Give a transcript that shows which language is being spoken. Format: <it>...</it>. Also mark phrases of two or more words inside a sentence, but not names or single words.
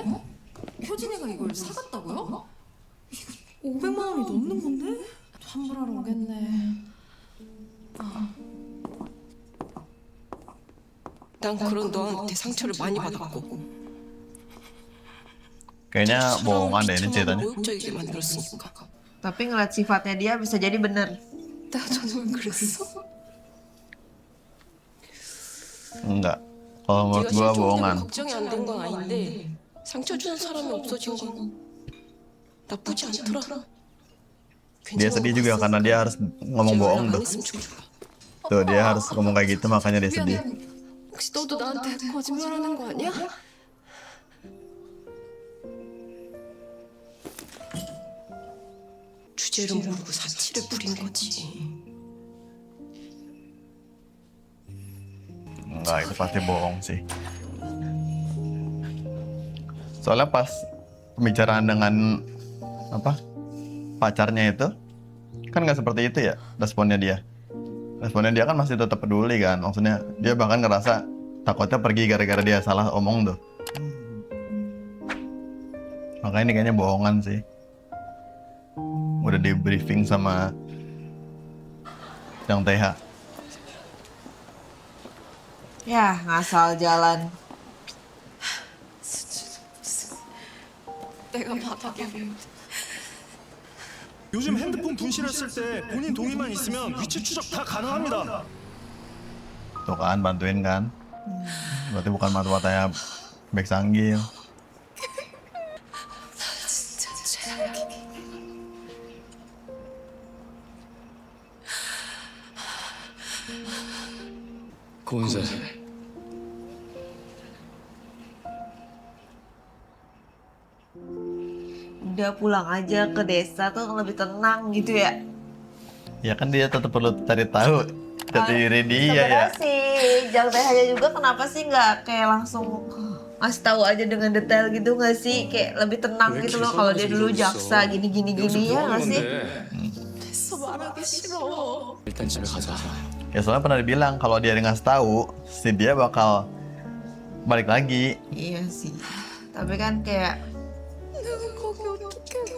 <ko>효진이가 이걸 사갔다고요? 이거 500만 원이 넘는 건데? 환불하러 오겠네. 난 그런 너한테 상처를 많이 받았고</ko> <id>Kayaknya bohongan deh ini</id> <ko>비참하고</ko> <id>ceritanya.</id> <ko>모욕적이게 만들었으니까.</ko> <id>Tapi ngeliat sifatnya dia bisa jadi bener.</id> <ko>내가 저녁엔 그랬어?</ko> <id>Enggak. Kalau menurut</id> <ko>네가</ko> <id>gua</id> <ko>실종 때문에</ko> <id>bohongan.</id> <ko>걱정이 안 된 건 아닌데 상처 주는 사람이 없어진 건 나쁘지 않더라.</ko> <id>Dia sedih juga karena dia harus ngomong bohong tuh. Tuh dia harus ngomong kayak gitu makanya dia sedih.</id> <ko>혹시 너도 나한테 거짓말하는 거 아니야? 주제를 모르고 사치를 부린 거지.</ko> <id>Enggak, itu pasti bohong sih. Soalnya pas pembicaraan dengan apa pacarnya itu kan nggak seperti itu ya responnya dia. Responnya dia kan masih tetap peduli kan. Maksudnya dia bahkan ngerasa takutnya pergi gara-gara dia salah omong tuh. Makanya ini kayaknya bohongan sih. Udah di briefing sama yang TH. Ya, ngasal jalan.</id> <ko>내가 바닥에 요즘 핸드폰 분실했을 때 본인 동의만 있으면 위치 추적 다 가능합니다.</ko> <id>Tuh kan bantuin kan. Berarti bukan mata-matanya Bek Sanggil.</id> <ko>고은세,</ko> <id>Udah pulang aja ke desa tuh lebih tenang gitu ya. Ya kan dia tetap perlu cari tahu jati diri dia ya. Sebenarnya sih Jang TH-nya juga kenapa sih nggak kayak langsung ngasih tahu aja dengan detail gitu nggak sih? Kayak lebih tenang</id> <ko>왜</ko> <id>gitu</id> <ko>이렇게</ko> <id>loh kalau dia dulu</id> <ko>이상하게</ko> <id>jaksa</id> <ko>생겼어?</ko> <id>gini</id> <ko>여기서</ko> <id>ya</id> <ko>뭐</ko> <id>nggak</id> <ko>하는</ko> <id>sih?</id> <ko>건데? 됐어 말하기 싫어. 일단 집에 가자.</ko> <id>Ya soalnya pernah dibilang kalau dia ngasih tahu si dia bakal balik lagi. Iya sih. Tapi kan kayak</id> <ko>내가 거기 어떻게 가?</ko>